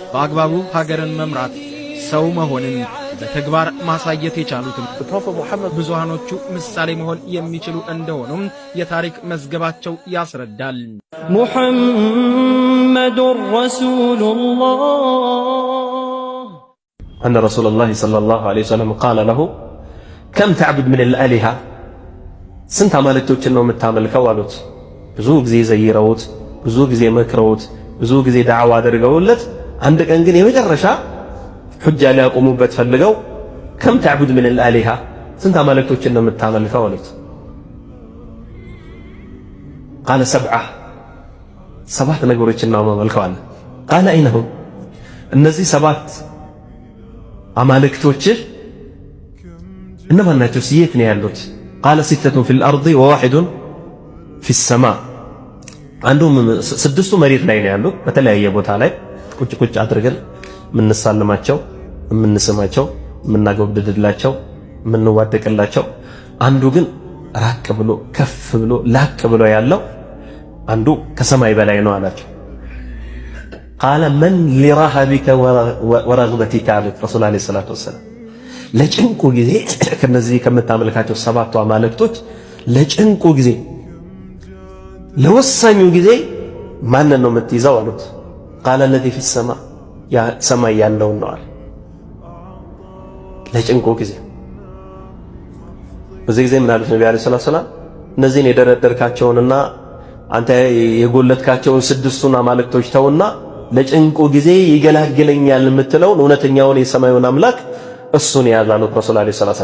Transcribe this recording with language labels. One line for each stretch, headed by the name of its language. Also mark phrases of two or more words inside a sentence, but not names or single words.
Amharic: በአግባቡ ሀገርን መምራት ሰው መሆንን በተግባር ማሳየት የቻሉትም ብዙሃኖቹ ምሳሌ መሆን የሚችሉ እንደሆኑም የታሪክ መዝገባቸው ያስረዳል።
Arabic: محمد رسول الله أن رسول الله صلى الله عليه وسلم قال له كم تعبد من الآلهة
Amharic: سنت عملكتوችን ነው የምታመልከው አሉት። ብዙ ጊዜ ዘይረውት ብዙ ጊዜ መክረውት ብዙ ጊዜ ዳዕዋ አድርገውለት አንድ ቀን ግን የመጨረሻ ሁጃ ሊያቆሙበት ፈልገው
Arabic: كم تعبد من الآلهة
Amharic: ስንት አመልክቶችን ነው የምታመልከው አሉት።
Arabic: قال سبعة
Amharic: ሰባት ነገሮችን ነው የማመልከው አለ።
Arabic: قال أين هم
Amharic: እነዚህ ሰባት አማልክቶች እነማን ናቸው? የት ነው ያሉት?
Arabic: قال ستة في الأرض وواحد في السماء
Amharic: አንዱም ስድስቱ መሬት ላይ ነው ያሉት። በተለያየ ቦታ ላይ ቁጭ ቁጭ አድርገን ምንሳለማቸው ምንስማቸው ምናጎብድድላቸው ምንዋደቅላቸው። አንዱ ግን ራቅ ብሎ ከፍ ብሎ ላቅ ብሎ ያለው አንዱ ከሰማይ በላይ ነው አላቸው።
Arabic: قال من لرهبك ورغبتك على الرسول عليه الصلاة والسلام
Amharic: ለጭንቁ ጊዜ ከነዚህ ከምታመልካቸው ሰባቱ አማልክቶች ለጭንቁ ጊዜ ለወሳኙ ጊዜ ማንን ነው የምትይዘው አሉት።
Arabic: قال الذي في السماء
Amharic: ያ ሰማይ ያለው ነው አለ። ለጭንቁ ጊዜ በዚህ ጊዜ ምን አሉት ነብዩ
Arabic: عليه السلام
Amharic: እነዚህን የደረደርካቸውንና አንተ የጎለትካቸውን ስድስቱን አማልክቶች ተውና ለጭንቁ ጊዜ ይገላግለኛል የምትለውን እውነተኛውን የሰማዩን አምላክ እሱን ያዛሉት ረሱል
Arabic: عليه السلام።